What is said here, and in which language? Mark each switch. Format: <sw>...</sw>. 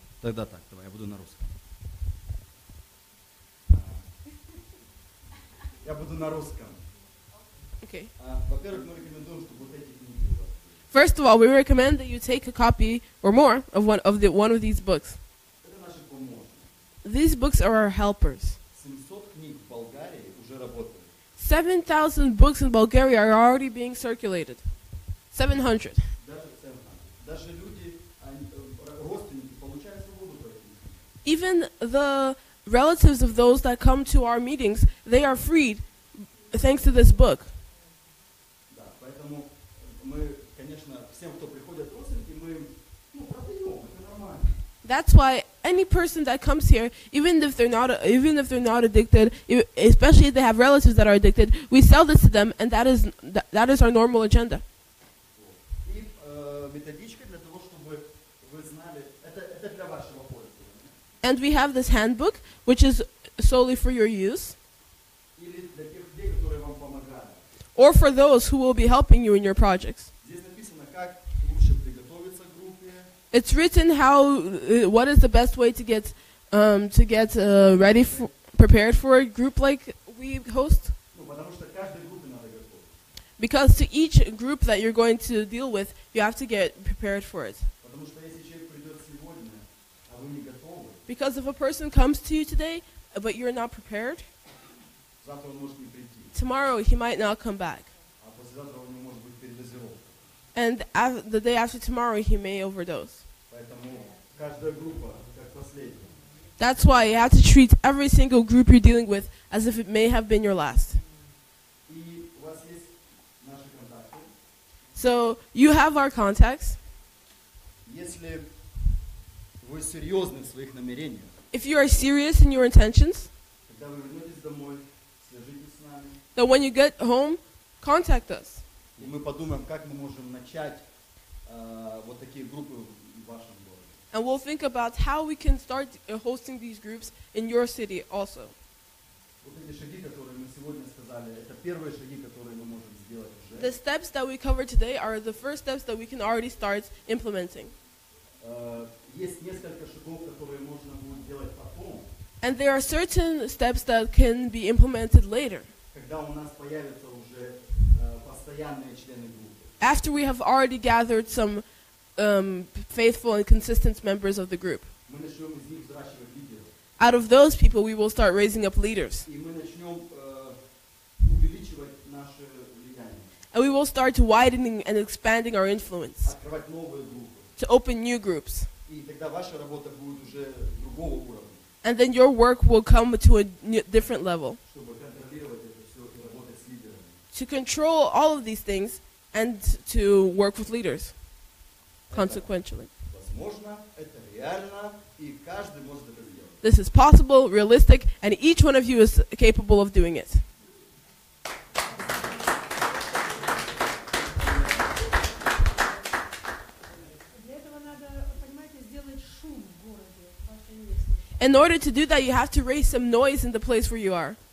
<ru>Тогда так, давай, я буду на русском. Я буду на русском.</ru> <en>Okay.</en> <ru>Во-первых, мы рекомендуем, чтобы вот эти книги у вас.</ru> <en>First of all, we recommend that you take a copy or more of one of these books.</en> <ru>Это наши помощники.</ru> <en>These books are our helpers.</en> <ru>700 книг в Болгарии уже работают.</ru> <en>7,000 books in Bulgaria are already being circulated.</en> <ru>700. Даже люди, родственники, получают свободу по этим.</ru> <en>Even the relatives of those that come to our meetings, they are freed thanks to this book.</en> <ru>Да, поэтому мы, конечно, всем, кто приходит родственники, мы им продаем, это нормально.</ru> <en>That's why any person that comes here, even if they're not addicted, especially if they have relatives that are addicted, we sell this to them, and that is our normal agenda.</en> <ru>И методичка для того, чтобы вы знали, это для вашего пользования.</ru> <en>And we have this handbook, which is solely for your use,</en> <ru>Или для тех людей, которые вам помогают.</ru> <en>or for those who will be helping you in your projects.</en> <ru>Здесь написано, как лучше приготовиться к группе.</ru> <en>It's written what is the best way to get prepared for a group like we host.</en> <ru>Ну, потому что каждой группе надо готовить.</ru> <en>Because to each group that you're going to deal with, you have to get prepared for it.</en> <ru>Потому что если человек придет сегодня, а вы не готовы,</ru> <en>Because if a person comes to you today, but you're not prepared,</en> <ru>завтра он может не прийти.</ru> <en>tomorrow he might not come back.</en> <ru>А послезавтра у него может быть передозировка.</ru> <en>And the day after tomorrow, he may overdose.</en> <ru>Поэтому каждая группа как последняя.</ru> <en>That's why you have to treat every single group you're dealing with as if it may have been your last.</en> <ru>И у вас есть наши контакты.</ru> <en>So you have our contacts.</en> <ru>Если вы серьезны в своих намерениях,</ru> <en>If you are serious in your intentions,</en> <ru>когда вы вернетесь домой, свяжитесь с нами,</ru> <en>then when you get home, contact us.</en> <ru>и мы подумаем, как мы можем начать вот такие группы в вашем городе.</ru> <en>And we'll think about how we can start hosting these groups in your city also.</en> <ru>Вот эти шаги, которые мы сегодня сказали, это первые шаги, которые мы можем сделать уже.</ru> <en>The steps that we covered today are the first steps that we can already start implementing.</en> <ru>Есть несколько шагов, которые можно будет делать потом,</ru> <en>And there are certain steps that can be implemented later,</en> <ru>когда у нас появятся уже постоянные члены группы.</ru> <en>after we have already gathered some faithful and consistent members of the group.</en> <ru>Мы начнем из них взращивать лидеров.</ru> <en>Out of those people, we will start raising up leaders.</en> <ru>И мы начнем увеличивать наше влияние.</ru> <en>And we will start widening and expanding our influence,</en> <ru>Открывать новые группы.</ru> <en>to open new groups.</en> <ru>И тогда ваша работа будет уже другого уровня,</ru> <en>And then your work will come to a different level,</en> <ru>чтобы контролировать это все и работать с лидерами.</ru> <en>to control all of these things and to work with leaders, consequentially.</en> <ru>Возможно, это реально, и каждый может это сделать.</ru> <en>This is possible, realistic, and each one of you is capable of doing it.</en> <ru>Для этого надо, понимаете, сделать шум в городе, в вашем месте.</ru> <en>In order to do that, you have to raise some noise in the place where you are.</en>